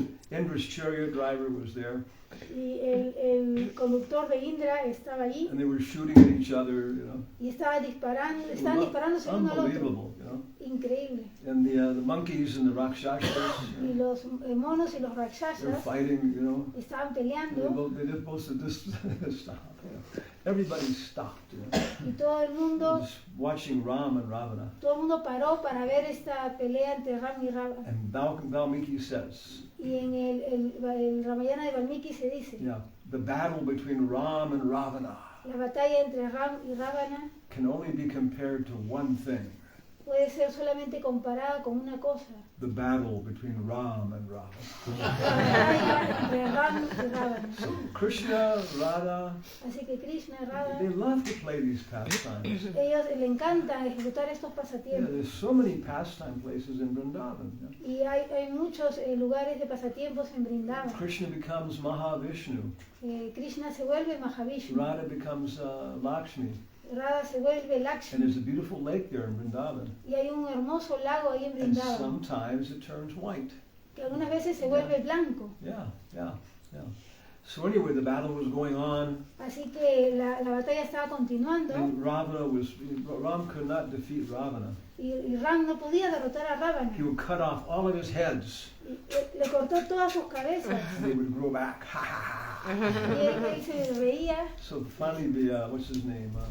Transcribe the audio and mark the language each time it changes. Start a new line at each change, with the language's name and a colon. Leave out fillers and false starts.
English: Indra's chariot driver was there,
Spanish: Y el conductor de Indra estaba allí
English: and they were shooting at each other.
Spanish: y estaban disparándose uno al otro.
English: Unbelievable.
Spanish: Increíble.
English: And the monkeys and the rakshasas,
Spanish: Y los monos y los
English: they're
Spanish: rakshasas
English: fighting.
Spanish: estaban
English: They
Spanish: peleando
English: both said this stop. Everybody stopped.
Spanish: y todo el mundo
English: Just watching Ram and Ravana.
Spanish: paró para ver esta pelea entre Ram y Ravana.
English: And Valmiki says,
Spanish: Y en el Ramayana de Valmiki se dice,
English: yeah, the battle between Ram and Ravana
Spanish: la batalla entre Ram y Ravana
English: can only be compared to one thing.
Spanish: puede ser solamente comparada con una cosa.
English: The battle between Ram and Ravana.
Spanish: La batalla entre Ram y Ravana.
English: So Krishna, Radha,
Spanish: Así que Krishna y Radha,
English: they love to play these pastimes.
Spanish: ellos le encanta ejecutar estos
English: Yeah,
Spanish: pasatiempos.
English: there's so many pastime places in Vrindavan. Yeah.
Spanish: Y hay muchos lugares de pasatiempos en Vrindavan.
English: Krishna becomes Mahavishnu.
Spanish: Krishna se vuelve Mahavishnu.
English: Radha becomes Lakshmi.
Spanish: Radha se vuelve
English: And
Spanish: Lakshmi.
English: there's a beautiful lake there in Vrindavan.
Spanish: Y hay un hermoso lago ahí en
English: And
Spanish: Vrindavan,
English: sometimes it turns white.
Spanish: que algunas veces se vuelve blanco.
English: Yeah. So anyway, the battle was going on,
Spanish: Así que la batalla estaba continuando
English: and Ram could not defeat Ravana.
Spanish: y Ram no podía derrotar a Ravana.
English: He would cut off all of his heads,
Spanish: Y le cortó todas sus cabezas
English: and they would grow back. Ha ha ha.
Spanish: y él se reía.
English: So finally, what's his name?